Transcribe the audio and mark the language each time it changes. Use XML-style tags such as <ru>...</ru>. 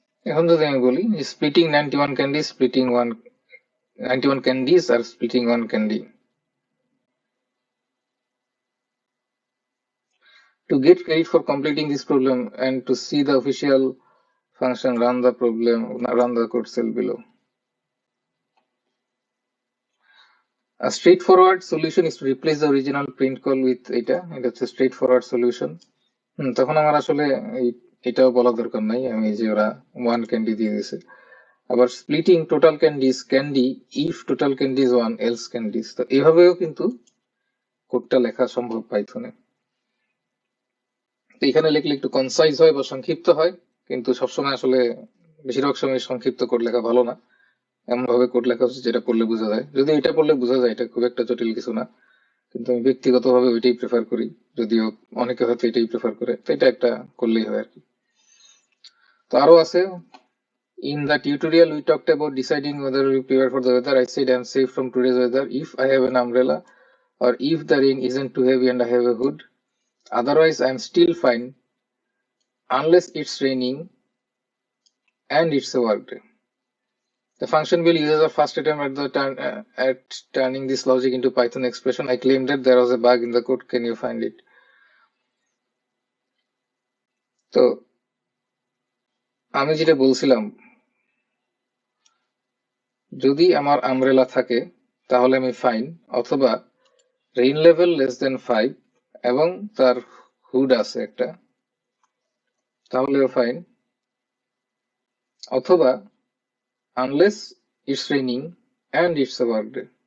<bn>এখন যদি আমি বলি splitting 91 candy, splitting 91 candies আর splitting 1 candy.</bn> <en>To get credit for completing this problem and to see the official function, run the code cell below. A straightforward solution is to replace the original print call with</en> <bn>এটা হচ্ছে</bn> <en>straightforward solution।</en> <bn>তখন আমার আসলে এটাও বলা দরকার নাই, আমি যে ওরা 1 ক্যান্ডি দিয়ে দিয়েছে। আবার splitting total candies candy if total candy is 1 else candies, তো এইভাবেও কিন্তু কোডটা লেখা সম্ভব পাইথনে। তো এখানে লিখলে একটু কনসাইজ হয় বা সংক্ষিপ্ত হয়, কিন্তু সবসময় আসলে বেশিরভাগ সময় সংক্ষিপ্ত কোড লেখা ভালো না। এমন ভাবে কোড লেখা হচ্ছে যেটা পড়লে বোঝা যায়, যদি এটা পড়লে বোঝা যায় এটা খুব একটা জটিল কিছু না, কিন্তু আমি ব্যক্তিগতভাবে ওইটাই প্রেফার করি, যদিও অনেকে হয়তো এটাই প্রেফার করে, তো এটা একটা করলেই হয় আর কি। তো আরো আছে।</bn> <en>In the tutorial, we talked about deciding whether we prepare for the weather. I said I'm safe from today's weather if I have an umbrella, or if the rain isn't too heavy and I have a hood. Otherwise, I'm still fine unless it's raining and it's a work day. The function will use a first attempt at turning this logic into Python expression. I claim that there was a bug in the code. Can you find it?</en> <bn>তো আমি যেটা বলছিলাম, যদি আমার umbrella থাকে তাহলে আমি fine, অথবা রেইন লেভেল লেস দেন 5 এবং তার হুড আছে একটা, তাহলেও ফাইন, অথবা</bn> <en>Unless it's raining and it's a work day.</en>